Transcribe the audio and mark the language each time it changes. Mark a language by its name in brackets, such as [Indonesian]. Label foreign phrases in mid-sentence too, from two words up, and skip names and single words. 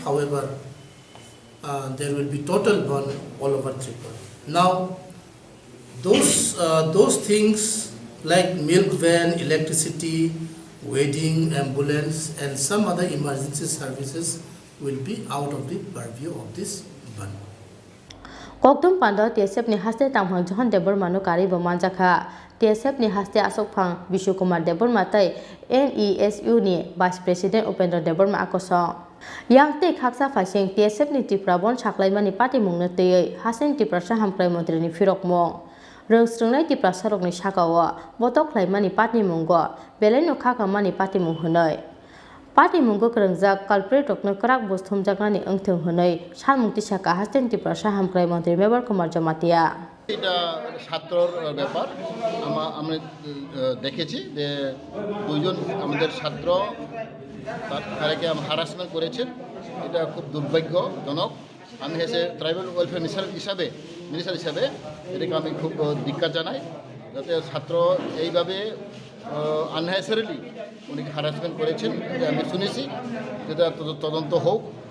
[English] However, there will be total ban all over Tripura. Now, those things like milk van, electricity, wedding, ambulance, and some other emergency services will be out of the purview of this ban. [Kok Borok] Koktwma pando TSF ni haste tamhang Johan Debor manu kari bomanjaka TSF ni haste asok phang Vishnukumar Debor matai NESU ni [English] Vice President [Kok Borok] Upendra Debor ma akosong yang te khaksa phasing TSF ni Tripura bon saklai mani party mungna tei hasen Tripura sahamklai mantri ni firok mong rong strungnai Tripura sarok ni sakawa botok khlai mani party munggo belai no khaka mani party mung hunai party munggo krengjak culprit rokno krak bosthum jaknani engthong hunai salmukti saka hasen Tripura sahamklai mantri Bubakrok jamatia [Bangla] এটা ছাত্রর ব্যাপার আমরা দেখেছি যে দুইজন আমাদের ছাত্র তারাকে হারাসমেন্ট করেছেন এটা খুব দুর্ভাগ্যজনক আমি হেসে [English] tribal welfare minister [Bangla] হিসাবে এটাকে আমি খুব ধিক্কার জানাই যাতে ছাত্র এইভাবে আননেসেসারিলি উনি হারাসমেন্ট করেছেন এটা আমি শুনেছি যেটা তদন্ত হোক